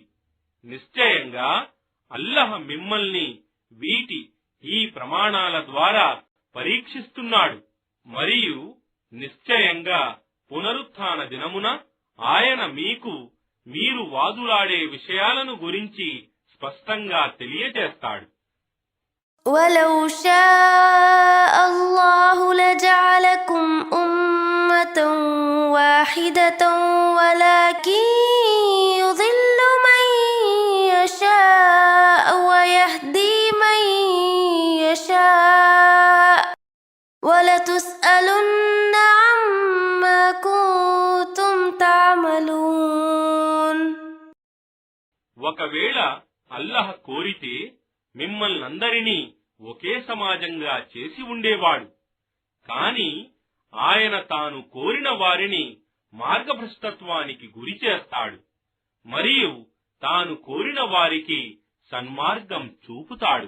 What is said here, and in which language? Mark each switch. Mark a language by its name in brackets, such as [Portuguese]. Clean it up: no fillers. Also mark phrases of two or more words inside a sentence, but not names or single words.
[Telugu] నిశ్చయంగా అల్లాహ్ మిమ్మల్ని ఈ ప్రమాణాల ద్వారా పరీక్షిస్తున్నాడు. మరియు నిశ్చయంగా పునరుత్థాన దినమున ఆయన మీరు వాదులాడే విషయాలను గురించి స్పష్టంగా తెలియజేస్తాడు. [Arabic] ولو شاء الله لجعلكم أمة واحدة ولكن يضل من يشاء ويهدي من يشاء ولتسألن عما كنتم تعملون. [Telugu] ఒకవేళ అల్లాహ్ కోరితే మిమ్మల్నందరినీ ఒకే సమాజంగా చేసి ఉండేవాడు. కాని ఆయన తాను కోరిన వారిని మార్గభ్రష్టత్వానికి గురి చేస్తాడు మరియు తాను కోరిన వారికి సన్మార్గం చూపుతాడు.